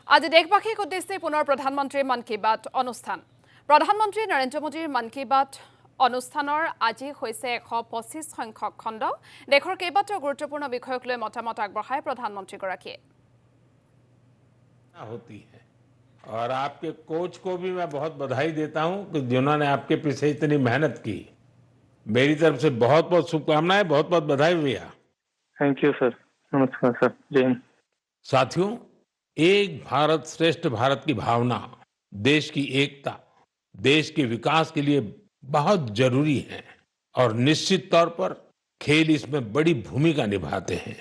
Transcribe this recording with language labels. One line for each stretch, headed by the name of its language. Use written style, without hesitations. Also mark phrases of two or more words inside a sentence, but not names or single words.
Assamese: আজি দেশবাসীক উদ্দেশ্যে পুনৰ প্ৰধানমন্ত্ৰীৰ মন কী বাত অনুষ্ঠান। প্ৰধানমন্ত্ৰী নৰেন্দ্ৰ মোদীৰ মন কী বাত অনুষ্ঠানৰ আজি হৈছে 125 সংখ্যক খণ্ড। দেশৰ কেইবাটাও গুৰুত্বপূৰ্ণ বিষয়ক লৈ মতামত আগবঢ়ায় প্ৰধানমন্ত্ৰীগৰাকীয়ে।
Hindi: होती है और आपके कोच को भी मैं बहुत बधाई देता हूं कि जिन्होंने आपके पीछे इतनी मेहनत की। मेरी तरफ से बहुत बहुत शुभकामनाएं, बहुत बहुत बधाई भैया।
English: thank you sir.
Hindi: नमस्कार सर। जय हिंद। साथियों, एक भारत श्रेष्ठ भारत की भावना देश की एकता, देश के विकास के लिए बहुत जरूरी है और निश्चित तौर पर खेल इसमें बड़ी भूमिका निभाते हैं।